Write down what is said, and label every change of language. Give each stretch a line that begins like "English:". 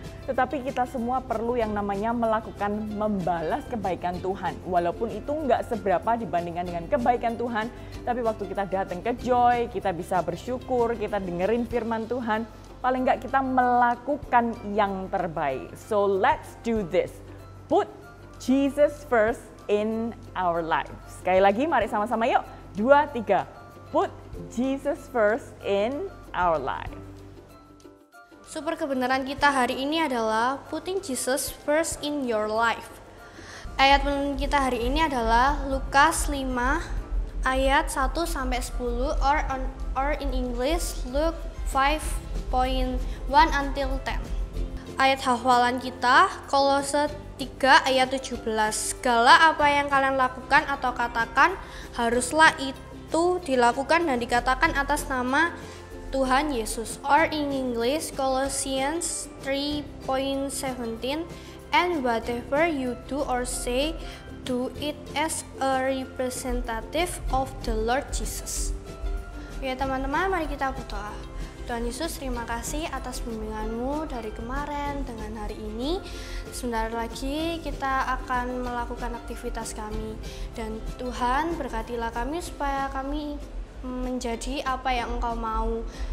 Indonesian: Tetapi kita semua perlu yang namanya melakukan membalas kebaikan Tuhan. Walaupun itu nggak seberapa dibandingkan dengan kebaikan Tuhan, tapi waktu kita datang ke Joy, kita bisa bersyukur, kita dengerin firman Tuhan, paling nggak kita melakukan yang terbaik.
English: So let's do this. Put Jesus first in our lives.
Indonesian: Sekali lagi mari sama-sama yuk.
English: 2, 3. Put Jesus first in our life.
Indonesian: Super kebenaran kita hari ini adalah
English: putting Jesus first in your life.
Indonesian: Ayat penuntun kita hari ini adalah Lukas 5 ayat 1-10
English: or in English Luke 5:1 until 10.
Indonesian: Ayat hafalan kita Kolose 3 ayat 17. Segala apa yang kalian lakukan atau katakan, haruslah itu dilakukan dan dikatakan atas nama Tuhan Yesus.
English: Or in English Colossians 3:17, and whatever you do or say, do it as a representative of the Lord Jesus.
Indonesian: Ya teman-teman, mari kita berdoa. Tuhan Yesus, terima kasih atas bimbingan-Mu dari kemarin dengan hari ini. Sebentar lagi kita akan melakukan aktivitas kami. Dan Tuhan, berkatilah kami supaya kami menjadi apa yang Engkau mau.